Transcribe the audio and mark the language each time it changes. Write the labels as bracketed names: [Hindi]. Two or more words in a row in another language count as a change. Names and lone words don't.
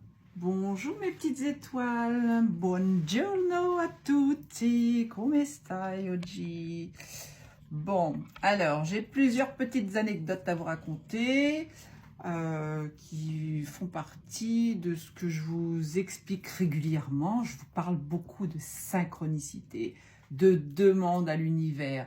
[French] Bonjour mes petites étoiles, [Italian] buongiorno a tutti, come stai oggi? [French] Bon, alors j'ai plusieurs petites anecdotes à vous raconter qui font partie de ce que je vous explique régulièrement. Je vous parle beaucoup de synchronicité, de demande à l'univers.